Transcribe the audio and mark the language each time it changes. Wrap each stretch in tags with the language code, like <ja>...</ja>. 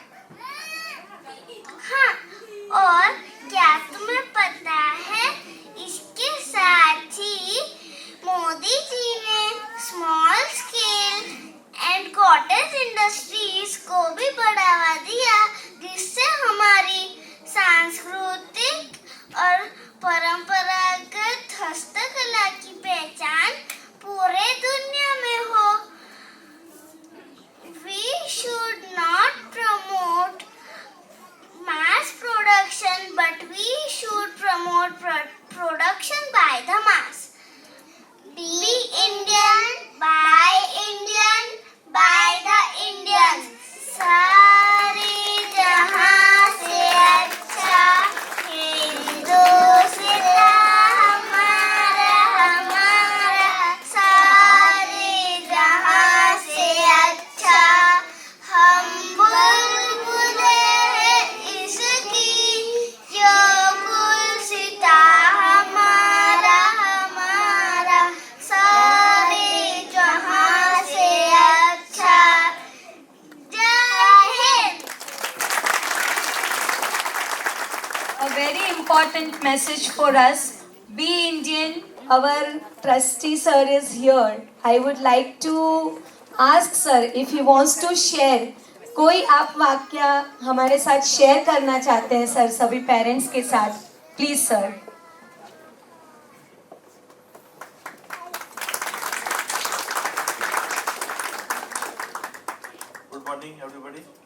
<hi>हाँ, और क्या तुम्हें पता है, इसके साथ ही मोदी जी ने small scale and cottage industries को भी बढ़ावा दिया, जिससे हमारी सांस्कृतिक और परंपरागत हस्तकला की पहचान पूरे दुनिया में हो।</hi> <en>We should not promote mass production, but we should promote production by the mass. Be Indian, by Indian, by the Indians.</en> <hi>सारे जहां से अच्छा हिंदुस्तान हमारा, हमारा। सारे जहां से अच्छा हम बुलबुलें हैं इसकी, जो गुलसिता हमारा, हमारा। सारे जहां से अच्छा। जय Hind.</hi> <en>A very important message for us. Be Indian. Our trustee sir is here. I would like to ask sir if he wants to share.</en> <hi>कोई आप वाक्य हमारे साथ शेयर करना चाहते हैं सर, सभी पेरेंट्स के साथ, please sir.</hi> <en>Good morning everybody.</en>